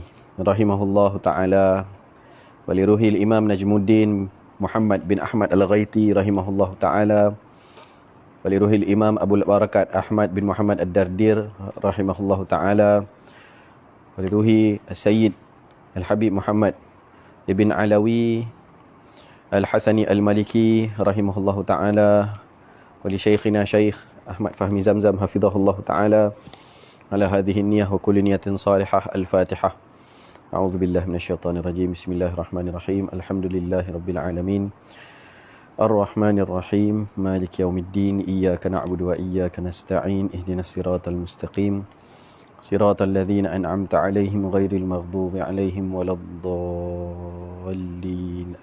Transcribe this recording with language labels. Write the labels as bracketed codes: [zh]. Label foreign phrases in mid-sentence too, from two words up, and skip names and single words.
[ar] رحمه الله تعالى ولروح الإمام نجم الدين محمد بن أحمد الغيطي رحمه الله تعالى ولروح الإمام أبو البركات أحمد بن محمد الدردير رحمه الله تعالى ولروح سيد الحبيب محمد بن علوي الحسني المالكي رحمه الله تعالى ولي شيخنا شيخ أحمد فهمي زمزم حفظه الله تعالى على هذه النية وكل نية صالحة. Al-Fatihah. أعوذ بالله من الشيطان الرجيم بسم الله الرحمن الرحيم. الحمد لله رب العالمين الرحمن الرحيم مالك يوم الدين إياك نعبد وإياك نستعين اهدنا الصراط المستقيم صراط الذين أنعمت عليهم غير المغضوب عليهم ولا الضالين.